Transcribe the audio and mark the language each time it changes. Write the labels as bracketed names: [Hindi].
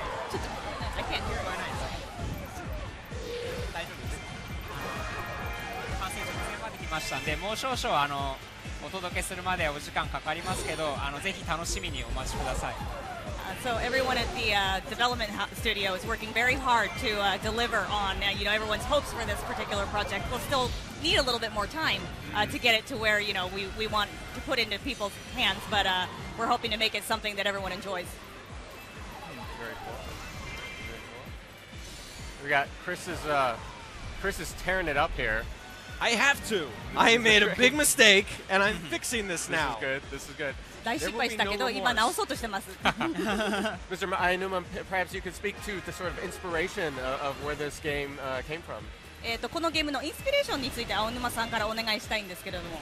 [Japanese] ちょっと [English] I can't hear。 [Japanese] 大丈夫です。完成直前まで来ましたんで、もう少々お届けするまでお時間かかりますけど、ぜひ楽しみにお待ちください。 [English] So everyone at the development studio is working very hard to deliver on everyone's hopes for this particular project. We'll still need a little bit more time to get it to where we want to put into people's hands, but we're hoping to make it something that everyone enjoys. Very cool. We got Chris is tearing it up here. I have to. I made a big mistake, and I'm fixing this now. This is good. [Japanese] 大失敗したけど今直そうとしてます。 [English] Mr. Ayanuma, perhaps you could speak to the sort of inspiration of where this game came from. [Japanese] このゲームのインスピレーションについて青沼さんからお願いしたいんですけれども。